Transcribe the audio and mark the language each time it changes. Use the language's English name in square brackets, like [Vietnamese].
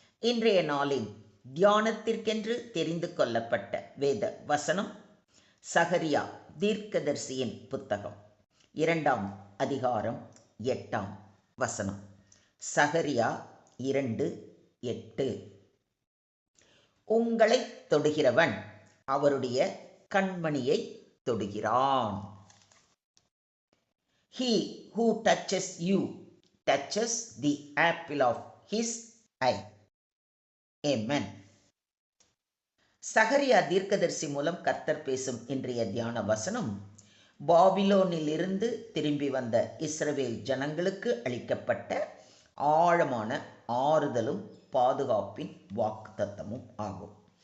[Tamil] இன்றைய நாளின் தியானத்திற்கென்று தெரிந்து கொள்ளப்பட்ட வேத வசனம் சகரியா தீர்க்கதரிசியின் புத்தகம் 2ஆம் அதிகாரம் 8ஆம் வசனம். சகரியா 2:8. உங்களை தொடுகிறவன் அவருடைய கண்மணியை தொடுகிறான். [English] He who touches you touches the apple of his eye. Amen. [Tamil] சகரியா தீர்க்கதரிசி மூலம் கர்த்தர் பேசும் இன்றைய தியான வசனம் பாபிலோனிலிருந்து திரும்பி வந்த இஸ்ரவேல் ஜனங்களுக்கு அளிக்கப்பட்ட ஆழமான ஆறுதலும் பாதுகாப்பின் வாக்குத்தத்தமும் ஆகும்.